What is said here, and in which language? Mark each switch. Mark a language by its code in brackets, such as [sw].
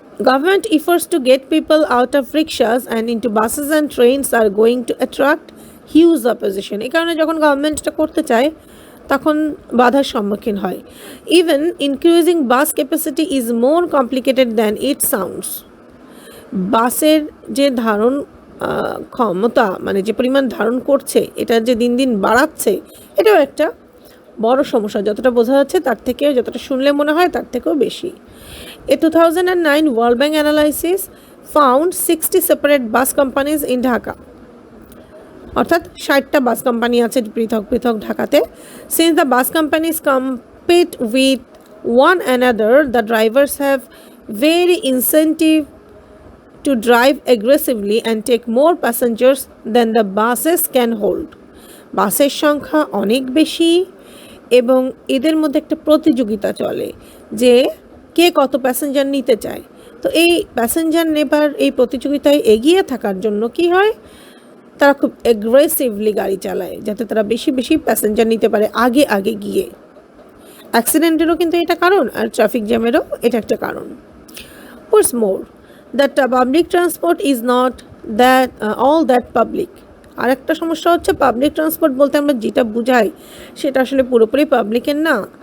[en] Government efforts to get people out of rickshaws and into buses and trains are going to attract huge opposition. [bn] এই কারণে যখন government এটা করতে চায় তখন বাধার সম্মুখীন হয়। [en] Even increasing bus capacity is more complicated than it sounds. [bn] বাসের যে ধারণ ক্ষমতা, মানে যে পরিমাণ ধারণ করছে, এটা যে দিন দিন বাড়াচ্ছে, এটাও একটা বড় সমস্যা। যতটা বোঝা যাচ্ছে তার থেকেও, যতটা শুনলে মনে হয় তার থেকেও বেশি। [en] A 2009 World Bank analysis found 60 separate bus companies in Dhaka. [bn] অর্থাৎ 60টা বাস কোম্পানি আছে পৃথক পৃথক ঢাকাতে। [en] Since the bus companies compete with one another, the drivers have very incentive to drive aggressively and take more passengers than the buses can hold. [bn] বাসের সংখ্যা অনেক বেশি এবং এদের মধ্যে একটা প্রতিযোগিতা চলে যে কে কত প্যাসেঞ্জার নিতে চায়। তো এই প্যাসেঞ্জার নেবার এই প্রতিযোগিতায় এগিয়ে থাকার জন্য কি হয়, তারা খুব অ্যাগ্রেসিভলি গাড়ি চালায় যাতে তারা বেশি বেশি প্যাসেঞ্জার নিতে পারে আগে আগে গিয়ে। অ্যাক্সিডেন্টেরও কিন্তু এটা কারণ, আর ট্রাফিক জ্যামেরও এটা একটা কারণ। [en] What's more, that public transport is not that all that public. [bn] আর একটা সমস্যা হচ্ছে, পাবলিক ট্রান্সপোর্ট বলতে আমরা যেটা বুঝাই সেটা আসলে পুরোপুরি পাবলিকের না।